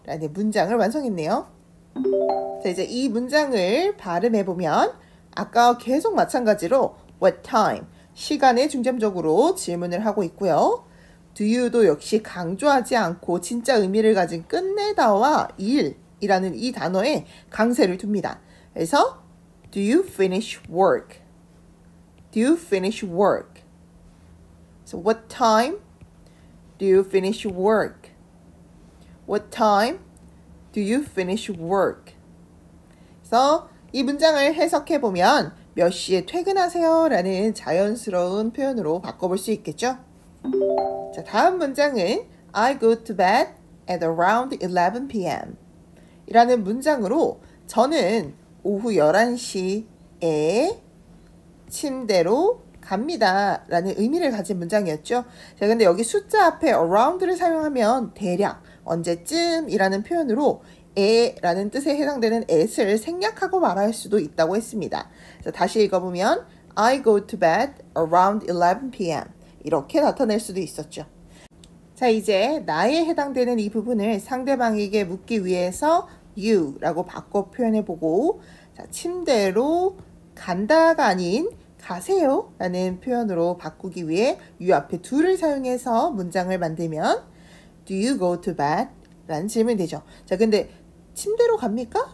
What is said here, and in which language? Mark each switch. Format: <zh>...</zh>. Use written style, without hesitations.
<ko>라는 문장을 완성했네요. 자, 이제 이 문장을 발음해보면 아까 계속 마찬가지로 what time, 시간에 중점적으로 질문을 하고 있고요. do you도 역시 강조하지 않고 진짜 의미를 가진 끝내다와 일이라는 이 단어에 강세를 둡니다.</ko> <en>그래서 do you finish work? Do you finish work? So what time do you finish work? What time do you finish work?</en> <ko>그래서 이 문장을 해석해 보면 몇 시에 퇴근하세요? 라는 자연스러운 표현으로 바꿔볼 수 있겠죠.</ko> <en>자,</en> <ko>다음 문장은</ko> <en>I go to bed at around 11 p.m.</en> <ko>이라는 문장으로 저는 오후 11시에 침대로 갑니다 라는 의미를 가진 문장이었죠. 자, 근데 여기 숫자 앞에 around를 사용하면 대략 언제쯤 이라는 표현으로 라는 뜻에 해당되는 at을 생략하고 말할 수도 있다고 했습니다.</ko> <en>자,</en> <ko>다시 읽어보면</ko> <en>I go to bed around 11 p.m.</en> <ko>이렇게 나타낼 수도 있었죠. 자, 이제 나에 해당되는 이 부분을 상대방에게 묻기 위해서 you라고 바꿔 표현해보고 자, 침대로 간다가 아닌 가세요 라는 표현으로 바꾸기 위해 you 앞에 do를 사용해서 문장을 만들면</ko> <en>Do you go to bed?</en> <ko>라는 질문이 되죠. 자, 근데 침대로 갑니까?</ko>